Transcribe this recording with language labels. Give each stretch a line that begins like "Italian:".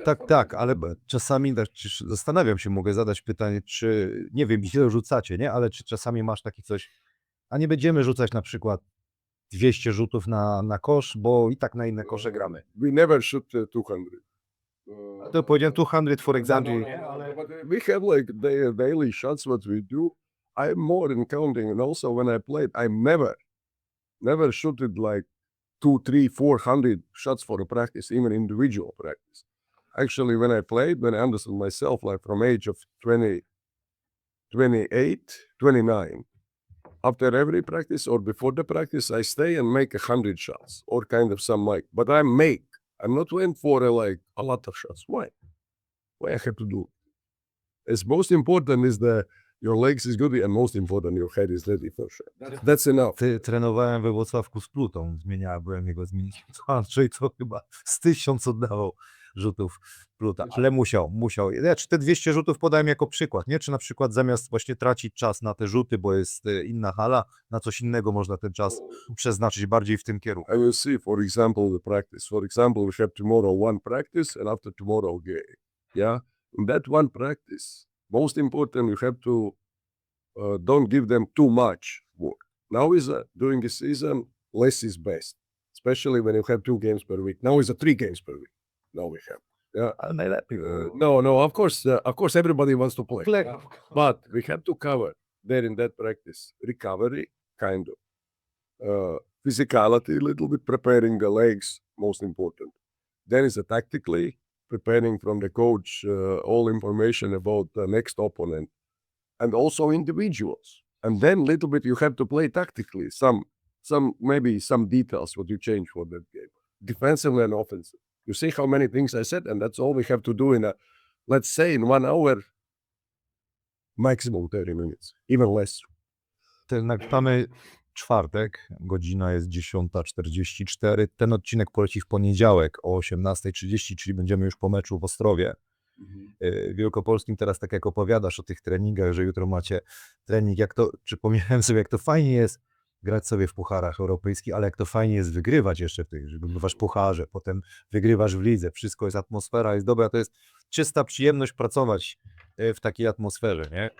Polish: Tak, ale czasami zastanawiam się, mogę zadać pytanie, czy, nie wiem, ile rzucacie, nie? Ale czy czasami masz takie coś, a nie będziemy rzucać na przykład 200 rzutów na kosz, bo i tak na inne kosze gramy.
English: We never shoot 200.
Polish: To powiedziałem 200
English: for example. We have like daily shots what we do. I'm more in counting, and also when I played, I never shooted like 200, 300, 400 shots for a practice, even individual practice. Actually, when I played, when I understood myself, like from age of 20, 28, 29, after every practice or before the practice, I stay and make 100 shots or kind of some like, but I'm not waiting for like a lot of shots. Why I have to do? It's most important is your legs is good and most important your head is ready for sure. That's enough.
Polish: Trenowałem we Wrocławku z Plutą, byłem jego zmienić. Andrzej to chyba z 1000 oddawał rzutów Pluta, ale musiał. Ja te 200 rzutów podałem jako przykład, nie? Czy na przykład zamiast właśnie tracić czas na te rzuty, bo jest inna hala, na coś innego można ten czas przeznaczyć bardziej w tym kierunku.
English: I will see, for example, the practice. For example, we have tomorrow one practice and after tomorrow game. Yeah? In that one practice, most important, you have to don't give them too much work. Now is during the season, less is best, especially when you have 2 games per week. Now is 3 games per week. Now we have. Yeah.
Polish: Najlepiej. No.
English: Of course, everybody wants to play. But we have to cover there in that practice recovery, kind of physicality, a little bit preparing the legs, most important. Then is tactically preparing from the coach all information about the next opponent, and also individuals. And then little bit you have to play tactically. Maybe some details what you change for that game, defensively and offensive. You see how many things I said, and that's all we have to do in let's say in 1 hour, maximum 30 minutes, even less.
Polish: Nagrywamy czwartek, godzina jest 10:44. Ten odcinek poleci w poniedziałek o 18:30, czyli będziemy już po meczu w Ostrowie Wielkopolskim. Teraz tak jak opowiadasz o tych treningach, że jutro macie trening, przypomniałem sobie, jak to fajnie jest grać sobie w pucharach europejskich, ale jak to fajnie jest wygrywać jeszcze w tych, że wygrywasz pucharze, potem wygrywasz w lidze, wszystko jest, atmosfera jest dobra, to jest czysta przyjemność pracować w takiej atmosferze, nie?